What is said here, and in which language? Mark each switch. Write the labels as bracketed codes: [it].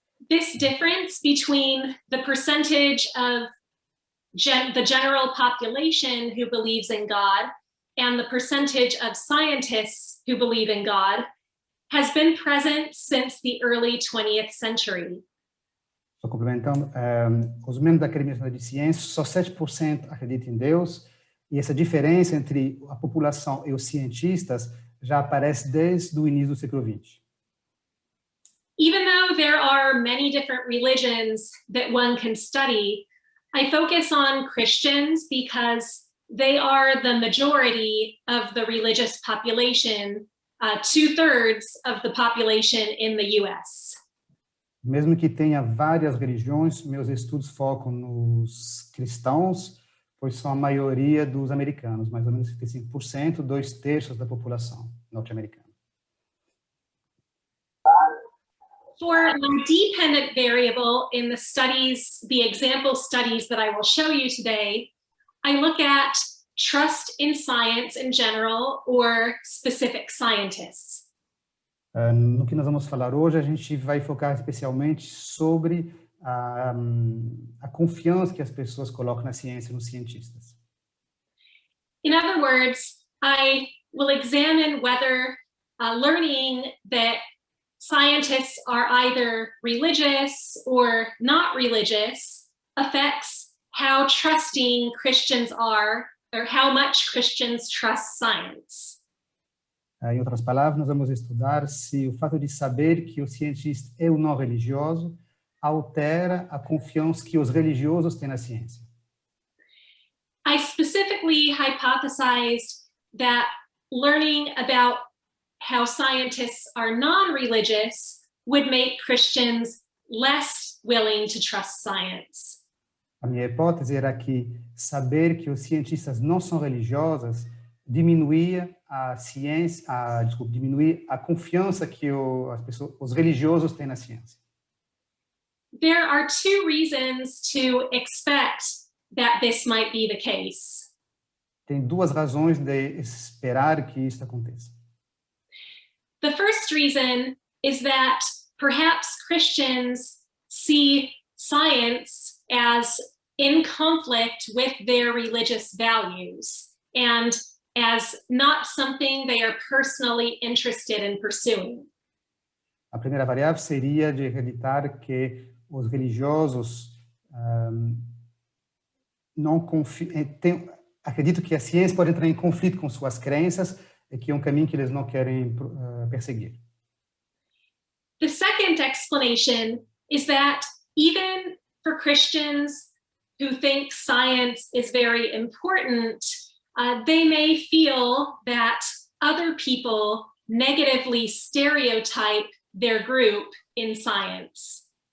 [en] This difference between the percentage of the general population who believes in God and the percentage of scientists who believe in God has been present since the early 20th century. [pt] Só complementando, os membros da Academia Nacional de Ciências, só 7% acreditam em Deus, e essa diferença entre a população e os cientistas já aparece desde o início do século XX. [en] Even though there are many different religions that one can study, I focus on Christians because they are the majority of the religious population, 2/3 of the population in the US. [pt] Mesmo que tenha várias religiões, meus estudos focam nos cristãos, pois são a maioria dos americanos, mais ou menos 55%, 2/3 da população norte-americana. [en] For the dependent variable in the studies, the example studies that I will show you today, I look at trust in science in general or specific scientists. [pt] No que nós vamos falar hoje, a gente vai focar especialmente sobre a confiança que as pessoas colocam na ciência e nos cientistas. [en] In other words, I will examine whether learning that scientists are either religious or not religious affects how trusting Christians are, or how much Christians trust science. [pt] Em outras palavras, nós vamos estudar se o fato de saber que o cientista é ou não religioso altera a confiança que os religiosos têm na ciência. [en] I specifically hypothesized that learning about how scientists are non-religious would make Christians less willing to trust science. [pt] A minha hipótese era que saber que os cientistas não são religiosos diminuía a ciência, diminuía a confiança que os religiosos têm na ciência. [en] There are two reasons to expect that this might be the case. [pt] Tem duas razões de esperar que isso aconteça. [en] The first reason is that perhaps Christians see science as in conflict with their religious values and as not something they are personally interested in pursuing. [pt] A primeira variável seria de acreditar que os religiosos não acredito que a ciência pode entrar em conflito com suas crenças e que é um caminho que eles não querem perseguir. [en] The second explanation is that even for Christians who think science is very important, they may feel that other people negatively stereotype their group in science.